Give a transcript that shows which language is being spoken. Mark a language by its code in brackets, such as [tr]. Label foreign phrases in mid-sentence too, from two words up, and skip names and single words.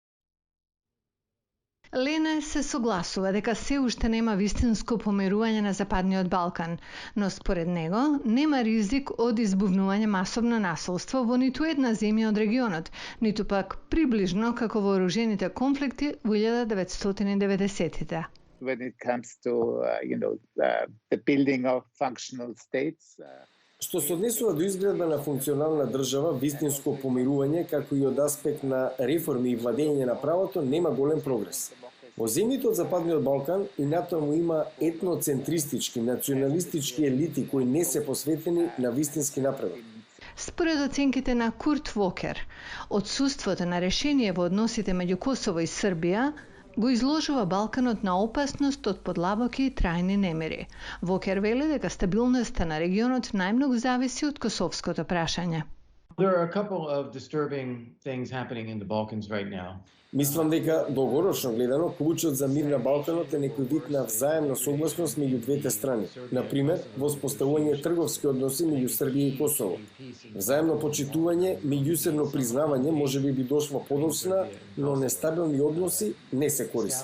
[mk] Лене се согласува дека се уште нема вистинско помирување на Западниот Балкан, но според него нема ризик од избувнување масовно насилство во ниту една земја од регионот, ниту пак приближно како вооружените конфликти во 1990-тите. [en] When it comes to the building of functional states. [mk] Што се однесува до изградба на функционална држава, вистинско помирување, како и од аспект на реформи и владење на правото, нема голем прогрес. Во земјите од Западниот Балкан и натаму има етноцентристички, националистички елити кои не се посветени на вистински напредок. Според оценките на Курт Вокер, отсуството на решение во односите меѓу Косово и Србија го изложува Балканот на опасност од подлабоки и трајни немири. Вокер вели дека стабилноста на регионот најмногу зависи од косовското прашање. [en] There are a couple of disturbing things happening in the Balkans right now. [mk] Мислам дека долгорочно гледано клучот за мир на Балканот е некој вид на взаемна согласност меѓу двете страни. Например, воспоставување трговски односи меѓу Србија и Косово. Взаемно почитување, меѓусебно признавање можеби би дошло подоцна, но нестабилни односи не се користи.